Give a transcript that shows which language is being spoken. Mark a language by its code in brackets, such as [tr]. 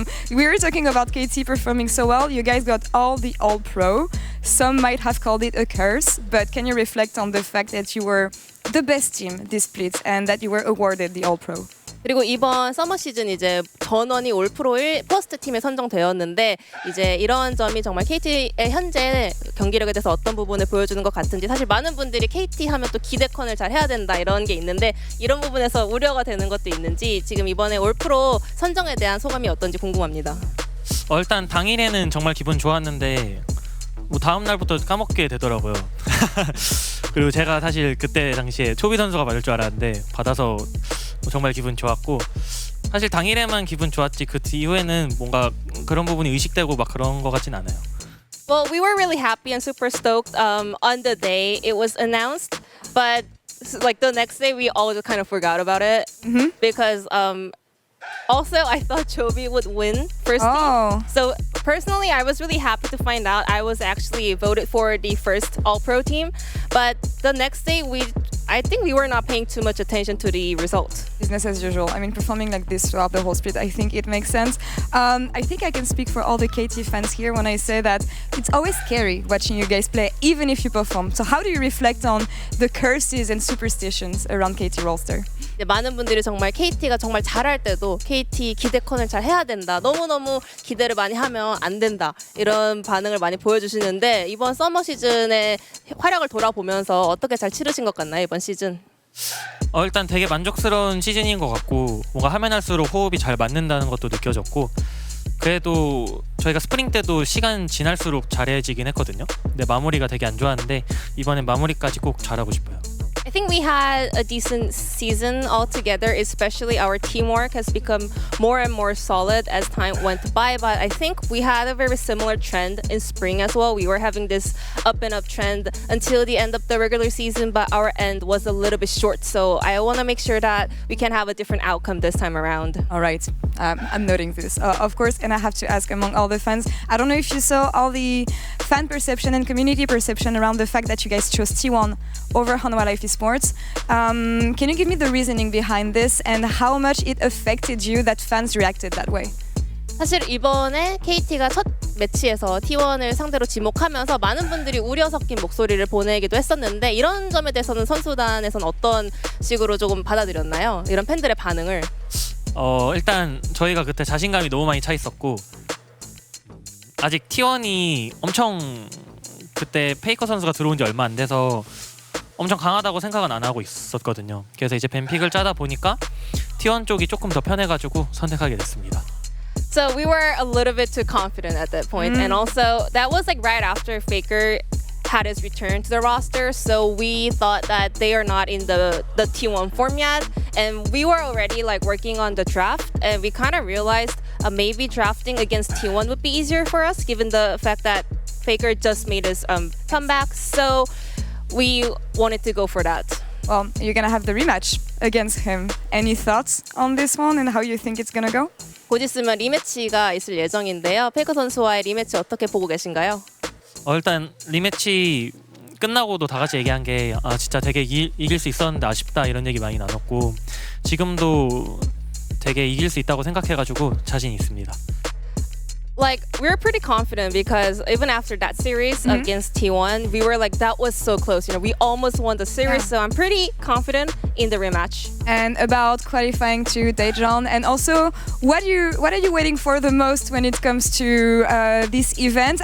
[en] We were talking about KT performing so well. You guys got all the All-Pro. Some might have called it a curse. But can you reflect on the fact that you were the best team this split and that you were awarded the All-Pro? [ko] 그리고 이번 서머 시즌 이제 전원이 올프로 1 퍼스트 팀에 선정되었는데 이제 이런 점이 정말 KT의 현재 경기력에 대해서 어떤 부분을 보여주는 것 같은지 사실 많은 분들이 KT 하면 또 기대컨을 잘 해야 된다 이런 게 있는데 이런 부분에서 우려가 되는 것도 있는지 지금 이번에 올프로 선정에 대한 소감이 어떤지 궁금합니다. 일단 당일에는 정말 기분 좋았는데 뭐 다음 날부터 까먹게 되더라고요. 그리고 제가 사실 그때 당시에 초비 선수가 받을 줄 알았는데 받아서 정말 기분 좋았고 사실 당일에만 기분 좋았지 그 이후에는 뭔가 그런 부분이 의식되고 막 그런 것 같진 않아요. [en] Well, we were really happy and super stoked on the day it was announced, but like the next day we all just kind of forgot about it because also I thought Chobi would win first team. So personally, I was really happy to find out I was actually voted for the first All-Pro team, but the next day I think we were not paying too much attention to the result. Business as usual. I mean, performing like this throughout the whole split, I think it makes sense. I think I can speak for all the KT fans here when I say that it's always scary watching you guys play, even if you perform. So how do you reflect on the curses and superstitions around KT roster? [ko] 많은 분들이 정말 KT가 정말 잘할 때도 KT 기대컨을 잘 해야 된다. 너무너무 기대를 많이 하면 안 된다. 이런 반응을 많이 보여주시는데 이번 서머 시즌의 활약을 돌아보면서 어떻게 잘 치르신 것 같나요, 이번 시즌? 일단 되게 만족스러운 시즌인 것 같고 뭔가 하면 할수록 호흡이 잘 맞는다는 것도 느껴졌고 그래도 저희가 스프링 때도 시간 지날수록 잘해지긴 했거든요. 근데 마무리가 되게 안 좋았는데 이번엔 마무리까지 꼭 잘하고 싶어요. [en] I think we had a decent season altogether, especially our teamwork has become more and more solid as time went by. But I think we had a very similar trend in spring as well. We were having this up and up trend until the end of the regular season, but our end was a little bit short. So I want to make sure that we can have a different outcome this time around. All right, I'm noting this, of course, and I have to ask among all the fans, I don't know if you saw all the fan perception and community perception around the fact that you guys chose T1 over Hanwha Life Esports. Can you give me the reasoning behind this and how much it affected you that fans reacted that way? [ko] 사실 이번에 KT가 첫 매치에서 T1을 상대로 지목하면서 많은 분들이 우려 섞인 목소리를 보내기도 했었는데 이런 점에 대해서는 선수단에서는 어떤 식으로 조금 받아들였나요? 이런 팬들의 반응을. 일단 저희가 그때 자신감이 너무 많이 차 있었고 아직 T1이 엄청 그때 페이커 선수가 들어온 지 얼마 안 돼서 엄청 강하다고 생각은 안 하고 있었거든요. 그래서 이제 뱀픽을 짜다 보니까 T1 쪽이 조금 더 편해가지고 선택하게 됐습니다. [en] So we were a little bit too confident at that point. And also that was like right after Faker had his return to the roster. So we thought that they are not in the T1 form yet. And we were already like working on the draft. And we kind of realized maybe drafting against T1 would be easier for us given the fact that Faker just made his comeback. So we wanted to go for that. Well, you're gonna have the rematch against him. Any thoughts on this one and how you think it's gonna go? [ko] 곧 있으면 리매치가 있을 예정인데요. 페이커 선수와의 리매치 어떻게 보고 계신가요? 일단 리매치 끝나고도 다 같이 얘기한 게 진짜 되게 이길 수 있었는데 아쉽다 이런 얘기 많이 나눴고 지금도 되게 이길 수 있다고 생각해가지고 자신 있습니다. [en] Like, we were pretty confident because even after that series against T1, we were like, that was so close. You know, we almost won the series, so I'm pretty confident in the rematch. And about qualifying to Daejeon, and also, what are you waiting for the most when it comes to this event?